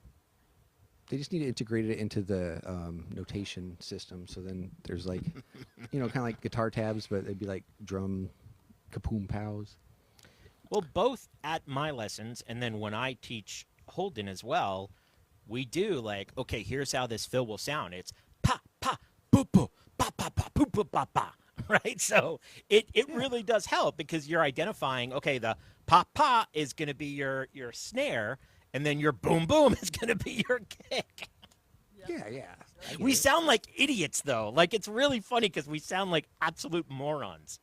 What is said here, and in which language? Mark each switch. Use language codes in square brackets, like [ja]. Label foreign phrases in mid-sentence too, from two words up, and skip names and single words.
[en] They just need to integrate it into the notation system. So then there's like, you know, kind of like guitar tabs, but they'd be like drum kapoom pows. Well, both at my lessons and then when I teach Holden as well, we do like, okay, here's how this fill will sound. It's pa, pa, boo, boo, pa, pa, pa, boo, boo, pa, pa. Right? So it really does help because you're identifying, okay, the pa, pa is going to be your snare, and then your boom, boom is going to be your kick. Yeah, yeah. I get We it. sound like idiots, though. Like, it's really funny because we sound like absolute morons.